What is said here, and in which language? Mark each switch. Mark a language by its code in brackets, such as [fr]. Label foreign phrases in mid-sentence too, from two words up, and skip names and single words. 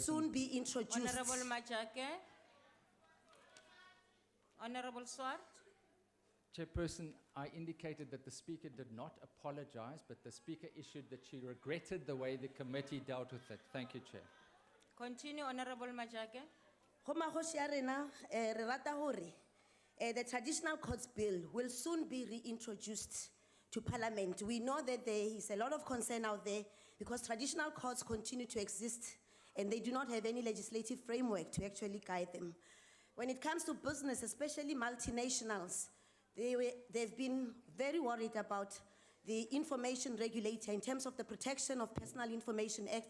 [en] soon be introduced. Honorable Majake. Honorable Swart. Chairperson, I indicated that the Speaker did not apologize, but the Speaker issued that she regretted the way the committee dealt with it. Thank you, Chair. Continue, Honorable Majake. [st] Ho Mahoshi Arena, re rata hore, [en] the traditional courts bill will soon be reintroduced to Parliament. We know that there is a lot of concern out there because traditional courts continue to exist and they do not have any legislative framework to actually guide them. When it comes to business, especially multinationals, they've been very worried about the information regulator in terms of the Protection of Personal Information Act.